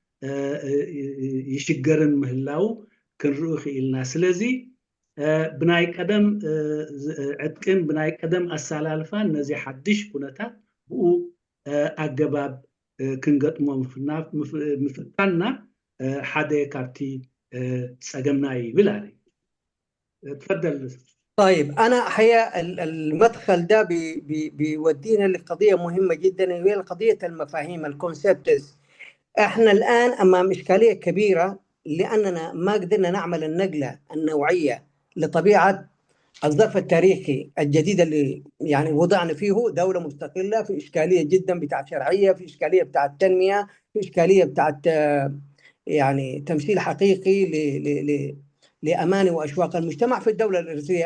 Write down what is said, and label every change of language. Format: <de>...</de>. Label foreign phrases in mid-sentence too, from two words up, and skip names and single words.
<ti>ይሽገርን ምህላው ክንርኡ ክኢልና ስለዚ ብናይ ቀደም ዕጥቅን ብናይ ቀደም ኣሰላልፋን ነዚ ሓድሽ ኩነታት ብኡ ኣገባብ ክንገጥሞ ምፍታንና ሓደ ካብቲ ፀገምና ይብል አለ تفضل.</ti> <ar>طيب أنا أحيا المدخل ده بيودينا لقضية مهمة جدا وهي قضية المفاهيم الكونسبتس. احنا الآن أمام إشكالية كبيرة لأننا ما قدرنا نعمل النقلة النوعية لطبيعة الظرف التاريخي الجديد اللي يعني وضعنا فيه دولة مستقلة في إشكالية جدا بتاعت شرعية في إشكالية بتاعت تنمية في إشكالية بتاعت يعني تمثيل حقيقي لأماني وأشواق المجتمع في الدولة الإرثية.</ar>